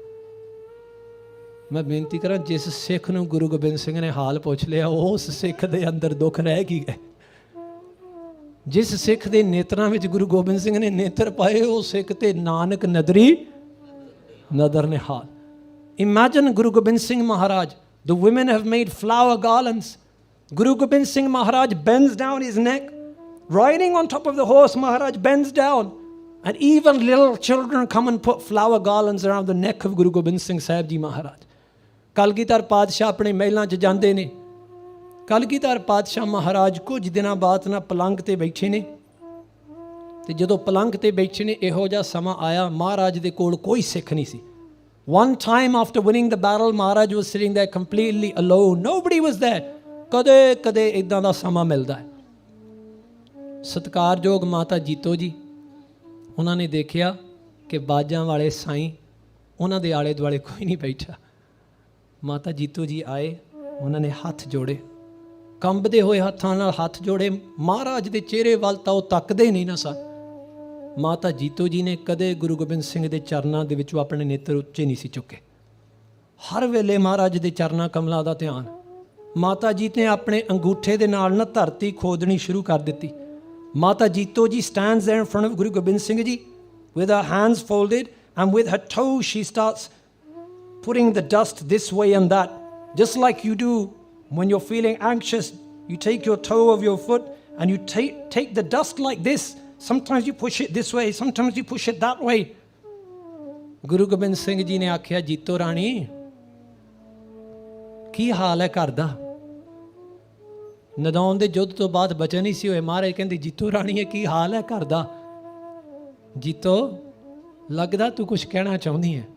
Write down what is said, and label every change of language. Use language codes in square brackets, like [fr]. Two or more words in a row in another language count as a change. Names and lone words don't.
[pa] ਮੈਂ ਬੇਨਤੀ ਕਰਾਂ ਜਿਸ ਸਿੱਖ ਨੂੰ ਗੁਰੂ ਗੋਬਿੰਦ ਸਿੰਘ ਨੇ ਹਾਲ ਪੁੱਛ ਲਿਆ ਉਸ ਸਿੱਖ ਦੇ ਅੰਦਰ ਦੁੱਖ ਰਹਿ ਕੀ ਗਏ। ਜਿਸ ਸਿੱਖ ਦੇ ਨੇਤਰਾਂ ਵਿੱਚ ਗੁਰੂ ਗੋਬਿੰਦ ਸਿੰਘ ਨੇ ਨੇਤਰ ਪਾਏ ਉਹ ਸਿੱਖ ਤੇ ਨਾਨਕ ਨਦਰੀ ਨਦਰ ਨੇ ਹਾਲ। [en] Imagine Guru Gobind Singh Maharaj. The women have made flower garlands. Guru Gobind Singh Maharaj bends down his neck. Riding on top of the horse, Maharaj bends down. And even little children come and put flower garlands around the neck of Guru Gobind Singh Saheb Jee Maharaj. [pa] Kalgitar Padshah ਆਪਣੇ ਮਹਿਲਾਂ 'ਚ ਜਾਂਦੇ ਨੇ। ਕਲਗੀਧਰ ਪਾਤਸ਼ਾਹ ਮਹਾਰਾਜ ਕੁਝ ਦਿਨਾਂ ਬਾਅਦ ਨਾ ਪਲੰਗ 'ਤੇ ਬੈਠੇ ਨੇ ਤੇ ਜਦੋਂ ਪਲੰਗ 'ਤੇ ਬੈਠੇ ਨੇ ਇਹੋ ਜਿਹਾ ਸਮਾਂ ਆਇਆ ਮਹਾਰਾਜ ਦੇ ਕੋਲ ਕੋਈ ਸਿੱਖ ਨਹੀਂ ਸੀ। [en] One time after winning the battle, Maharaj was sitting there completely alone. Nobody was there. [pa] ਕਦੇ ਕਦੇ ਇੱਦਾਂ ਦਾ ਸਮਾਂ ਮਿਲਦਾ ਹੈ। ਸਤਿਕਾਰਯੋਗ ਮਾਤਾ ਜੀਤੋ ਜੀ ਉਹਨਾਂ ਨੇ ਦੇਖਿਆ ਕਿ ਬਾਜਾਂ ਵਾਲੇ ਸਾਈਂ ਉਹਨਾਂ ਦੇ ਆਲੇ ਦੁਆਲੇ ਕੋਈ ਨਹੀਂ ਬੈਠਾ। ਮਾਤਾ ਜੀਤੋ ਜੀ ਆਏ, ਉਹਨਾਂ ਨੇ ਹੱਥ ਜੋੜੇ, ਕੰਬਦੇ ਹੋਏ ਹੱਥਾਂ ਨਾਲ ਹੱਥ ਜੋੜੇ। ਮਹਾਰਾਜ ਦੇ ਚਿਹਰੇ ਵੱਲ ਤਾਂ ਉਹ ਤੱਕਦੇ ਨਹੀਂ ਨਾ ਸਨ। ਮਾਤਾ ਜੀਤੋ ਜੀ ਨੇ ਕਦੇ ਗੁਰੂ ਗੋਬਿੰਦ ਸਿੰਘ ਦੇ ਚਰਨਾਂ ਦੇ ਵਿੱਚੋਂ ਆਪਣੇ ਨੇਤਰ ਉੱਚੇ ਨਹੀਂ ਸੀ ਚੁੱਕੇ। ਹਰ ਵੇਲੇ ਮਹਾਰਾਜ ਦੇ ਚਰਨਾਂ ਕਮਲਾਂ ਦਾ ਧਿਆਨ। ਮਾਤਾ ਜੀ ਨੇ ਆਪਣੇ ਅੰਗੂਠੇ ਦੇ ਨਾਲ ਨਾ ਧਰਤੀ ਖੋਦਣੀ ਸ਼ੁਰੂ ਕਰ ਦਿੱਤੀ। [en] ਮਾਤਾ ਜੀਤੋ ਜੀ stands there in front of Guru Gobind Singh Ji with her hands folded and with her toes she starts putting the dust this way and that, just like you do when you're feeling anxious. You take your toe of your foot and you take the dust like this. Sometimes you push it this way, sometimes you push it that way. [pa] Guru Gobind Singh Ji ਨੇ ਆਖਿਆ, ਜੀਤੋ ਰਾਣੀ ਕੀ ਹਾਲ ਹੈ ਘਰ ਦਾ? ਨਦਾਉਣ ਦੇ ਯੁੱਧ ਤੋਂ ਬਾਅਦ ਬਚਨ ਨਹੀਂ ਸੀ ਹੋਏ। ਮਹਾਰਾਜ ਕਹਿੰਦੇ, ਜੀਤੋ ਰਾਣੀ ਇਹ ਕੀ ਹਾਲ ਹੈ ਘਰ ਦਾ? ਜੀਤੋ ਲੱਗਦਾ ਤੂੰ ਕੁਝ ਕਹਿਣਾ ਚਾਹੁੰਦੀ ਹੈ।